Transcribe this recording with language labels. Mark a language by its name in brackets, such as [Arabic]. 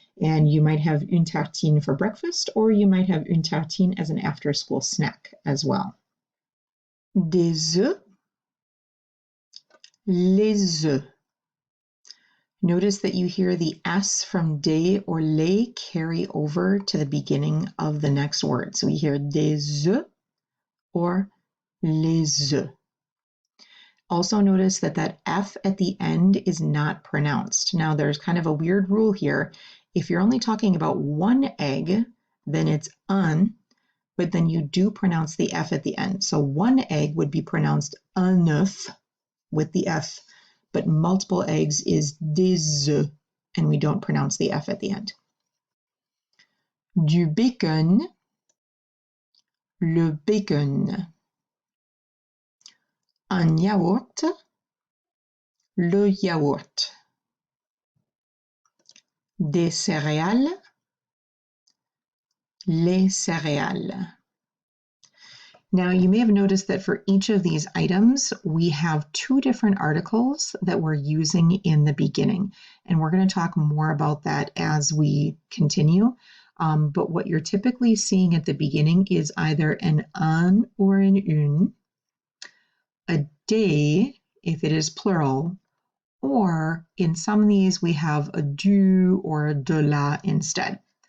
[English] And you might have une tartine for breakfast, or you might have une tartine as an after-school snack as well. [French] Des œufs, les œufs. [English] Notice that you hear the S from des or les carry over to the beginning of the next word. So we hear des œufs or les œufs. Also notice that that F at the end is not pronounced. Now there's kind of a weird rule here. If you're only talking about one egg, then it's un, but then you do pronounce the F at the end. So one egg would be pronounced un œuf with the F, but multiple eggs is des œufs, and we don't pronounce the F at the end. [French] Du bacon, le bacon. Un yaourt, le yaourt. Des céréales, les céréales. [English] Now you may have noticed that for each of these items, we have two different articles that we're using in the beginning. And we're going to talk more about that as we continue. But what you're typically seeing at the beginning is either an un or an une, a des, if it is plural, or in some of these we have a du or a de la instead.